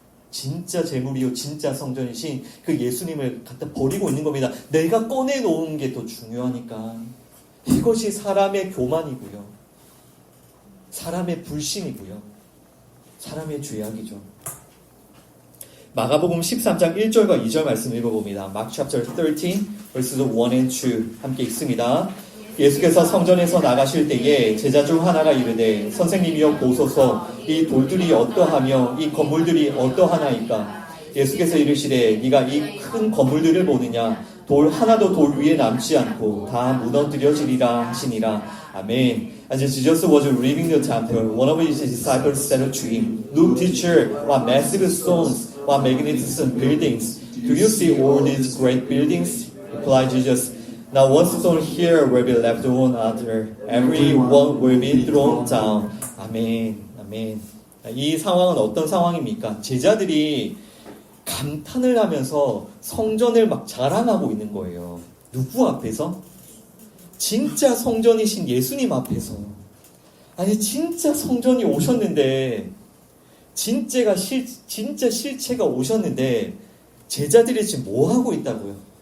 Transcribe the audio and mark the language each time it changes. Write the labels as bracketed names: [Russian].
[Korean] 진짜 재물이요, 진짜 성전이신 그 예수님을 갖다 버리고 있는 겁니다. 내가 꺼내놓은 게 더 중요하니까. 이것이 사람의 교만이고요. 사람의 불신이고요. 사람의 죄악이죠. 마가복음 13장 1절과 2절 말씀 읽어봅니다. [English] Mark chapter 13, verses 1 and 2 [Korean] 함께 읽습니다. 예수께서 성전에서 나가실 때에 제자 중 하나가 이르되 선생님이여 보소서 이 돌들이 어떠하며 이 건물들이 어떠하나이까. 예수께서 이르시되 네가 이 큰 건물들을 보느냐. 돌 하나도 돌 위에 남지 않고 다 무너뜨려지리라 하시니라. 아멘. [English] As Jesus was leaving the temple, one of his disciples said to him, Look, teacher, what massive stones, what magnificent buildings. Do you see all these great buildings? Replied Jesus. Now one stone here will be left on another. Every one will be thrown down. [Korean] 아멘. 아멘. 이 상황은 어떤 상황입니까? 제자들이 감탄을 하면서 성전을 막 자랑하고 있는 거예요. 누구 앞에서? 진짜 성전이신 예수님 앞에서. 아니 진짜 성전이 오셨는데 진짜 실체가 오셨는데 제자들이 지금 뭐 하고 있다고요?